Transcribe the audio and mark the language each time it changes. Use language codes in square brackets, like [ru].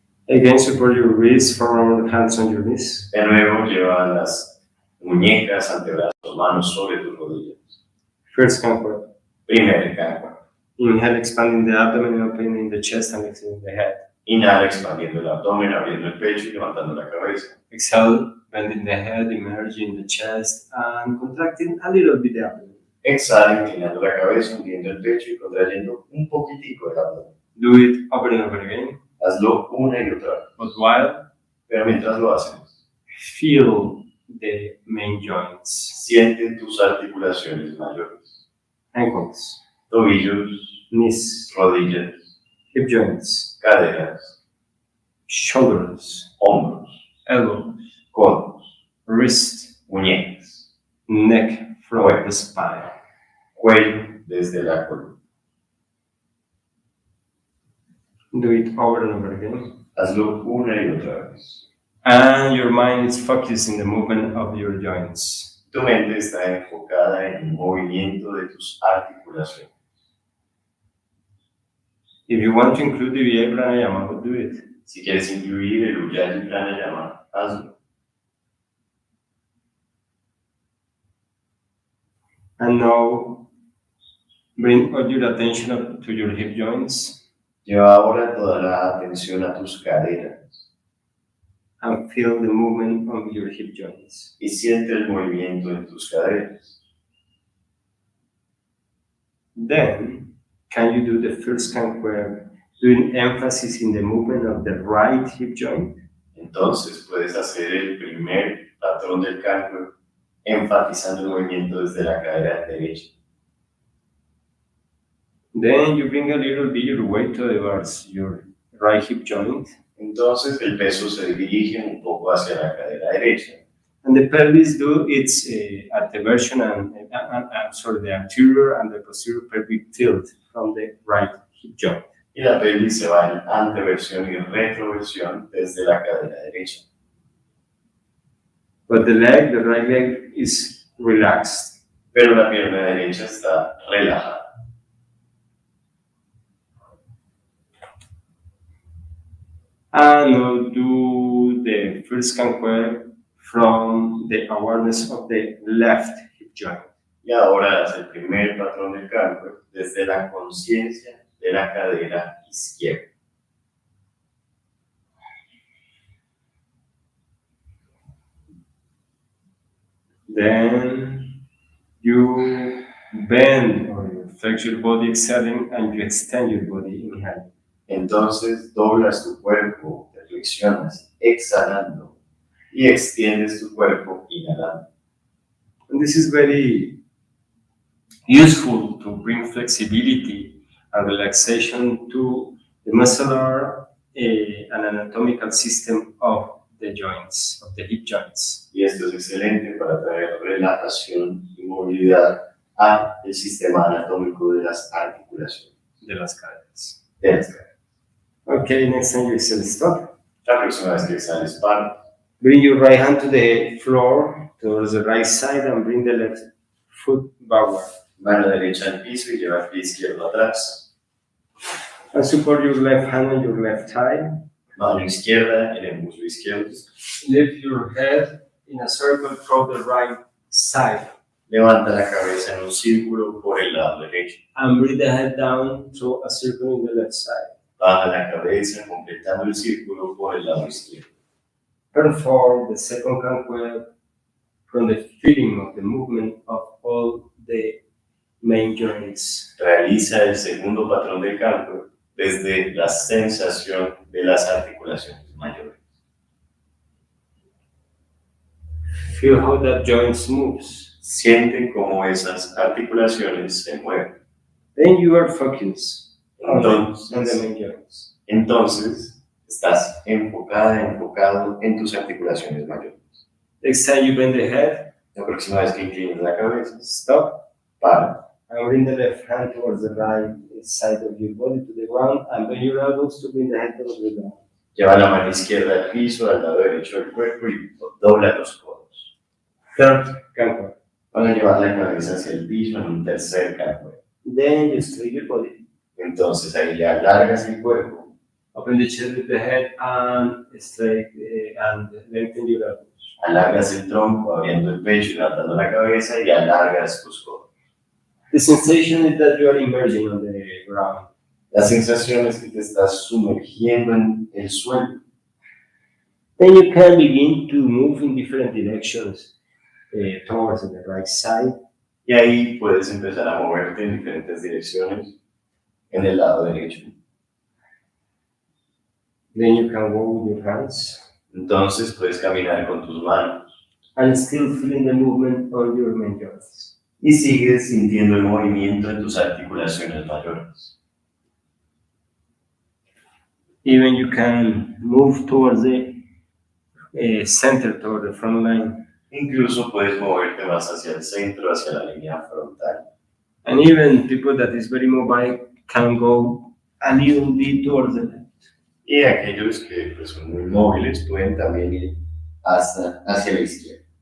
[en] Again, support your wrists, forearm, hands on your knees. [es] De nuevo, lleva las muñecas, antebrazos, manos sobre tus rodillas. [en] First Kankueb. [es] Primer Kankueb. [en] Inhale, expanding the abdomen and opening the chest and exhaling the head. [es] Inhala expandiendo el abdomen, abriendo el pecho y levantando la cabeza. [en] Exhale, bending the head, emerging the chest, and contracting a little bit the abdomen. [es] Exhala, inclinando la cabeza, hundiendo el pecho y contrayendo un poquitico el abdomen. [en] Do it over and over again. [es] Hazlo una y otra vez. [en] But while [es] Pero mientras lo haces, [en] feel the main joints, [es] siente tus articulaciones mayores. [en] ankles, [es] Tobillos, [en] knees, [es] rodillas, [en] hip joints, [es] caderas, [en] shoulders, [es] hombros, [en] elbows, [es] codos, [en] wrist, [es] muñecas, [en] neck from the spine. [es] cuello desde la columna. [en] Do it over and over again. [es] Hazlo una y otra vez. [en] And your mind is focused in the movement of your joints. [es] Tu mente está enfocada en el movimiento de tus articulaciones. [en] If you want to include the IKY pranayama, we'll do it. [es] Si quieres incluir el IKY pranayama, hazlo. [en] And now, bring all your attention up to your hip joints. [es] Lleva ahora toda la atención a tus caderas [en] And feel the movement of your hip joints. [es] y siente el movimiento en tus caderas. [en] Then, can you do the first Kankueb, doing emphasis in the movement of the right hip joint? [es] Entonces puedes hacer el primer patrón del Kankueb enfatizando el movimiento desde la cadera derecha. [en] Then you bring a little bit your weight towards your right hip joint. [es] Entonces el peso se dirige un poco hacia la cadera derecha. [en] And the pelvis do its anteversion and the anterior and the posterior pelvic tilt from the right hip joint. [es] Y la pelvis se va en anteversión y retroversión desde la cadera derecha. [en] But the right leg is relaxed. [es] Pero la pierna derecha está relajada. [en] And now do the first Kankueb from the awareness of the left hip joint. [es] Y ahora haz el primer patrón del Kankueb desde la conciencia de la cadera izquierda. [en] Then you bend or you flex your body exhaling and you extend your body inhaling. [es] Entonces doblas tu cuerpo, te flexionas exhalando y extiendes tu cuerpo inhalando. [en] And this is very useful to bring flexibility and relaxation to the muscular and anatomical system of the joints, of the hip joints. [es] Y esto es excelente para traer relajación y movilidad al sistema anatómico de las articulaciones. De las caderas. De las caderas. [en] Okay, next time you exhale, stop. [es] La próxima vez que exhales, para. [en] Bring your right hand to the floor, towards the right side, and bring the left foot backward. [es] Mano derecha al piso y lleva el pie izquierdo atrás. [en] And support your left hand on your left thigh. [es] Mano izquierda en el muslo izquierdo. [en] Lift your head in a circle toward the right side. [es] Levanta la cabeza en un círculo por el lado derecho. [en] And bring the head down through a circle in the left side. [es] Baja la cabeza completando el círculo por el lado izquierdo. [en] Perform the second Kankueb from the feeling of the movement of all the main joints. [es] Realiza el segundo patrón del Kankueb desde la sensación de las articulaciones mayores. [en] Feel how that joint moves. [es] Siente cómo esas articulaciones se mueven. [en] Then you are focused on the [es] Entonces, [en] main joints. [es] entonces estás enfocado en tus articulaciones mayores. [en] Next time you bend the head, [es] La próxima vez que inclines la cabeza, [en] stop. [es] para. [en] And bring the left hand towards the right side of your body to the ground, and bend your elbows to bring the head towards the ground. [es] Lleva la mano izquierda al piso, al lado derecho del cuerpo y dobla los codos. [en] Third Kankueb. [es] Van a llevar la cabeza hacia el piso en un tercer Kankueb. [en] Then you straighten your body. [es] Entonces ahí le alargas el cuerpo, [en] Open the chest with the head and straight and lengthen your elbows. [es] alargas el tronco abriendo el pecho y levantando la cabeza y alargas tus codos. [en] The sensation is that you are emerging on the ground. [es] La sensación es que te estás sumergiendo en el suelo. [en] Then you can begin to move in different directions towards the right side. [es] Y ahí puedes empezar a moverte en diferentes direcciones en el lado derecho. [en] Then you can go with your hands [es] Entonces puedes caminar con tus manos [en] and still feeling the movement on your main joints. [es] y sigues sintiendo el movimiento en tus articulaciones mayores. [en] Even you can move towards the center, toward the front line. [es] Incluso puedes moverte más hacia el centro, hacia la línea frontal. [en] And even people that is very mobile can go a little bit towards the left. [es] Y aquellos que pues, son muy móviles pueden también ir hacia la izquierda.